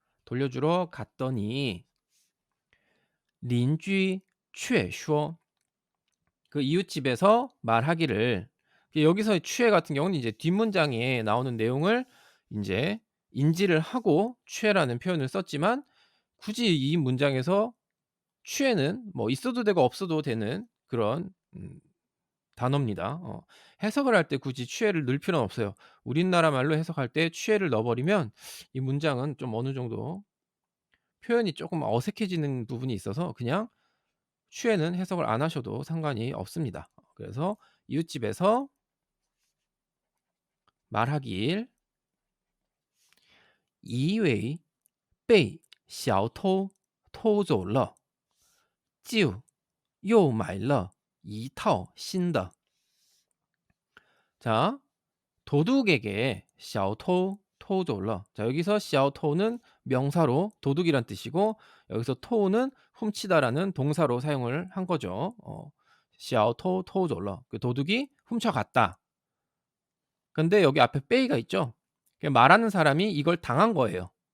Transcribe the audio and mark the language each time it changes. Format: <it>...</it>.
<ko>돌려주러 갔더니</ko> <zh>邻居 却说</zh> <ko>그 이웃집에서 말하기를 여기서의 취해 같은 경우는 이제 뒷문장에 나오는 내용을 인제 인지를 하고 취해라는 표현을 썼지만 굳이 이 문장에서 취해는 뭐 있어도 되고 없어도 되는 그런 단어입니다. 해석을 할 때 굳이 취해를 넣을 필요는 없어요. 우리나라 말로 해석할 때 취해를 넣어 버리면 이 문장은 좀 어느 정도 표현이 쪼끔 어색해지는 부분이 있어서 그냥 취해는 해석을 안 하셔도 상관이 없습니다. 그래서 이웃집에서 말하길</ko> <zh>以为被小偷偷走了，就又买了一套新的。</zh> <ko>자, 도둑에게</ko> <zh>小偷偷走了.</zh> <ko>자, 여기서 小偷는 명사로 도둑이란 뜻이고 여기서偷는 훔치다라는 동사로 사용을 한 거죠.</ko> <zh>小偷偷走了.</zh> <ko>그 도둑이 훔쳐갔다. 근데 여기 앞에 빼이가 있죠. 말하는 사람이 이걸 당한 거예요.</ko>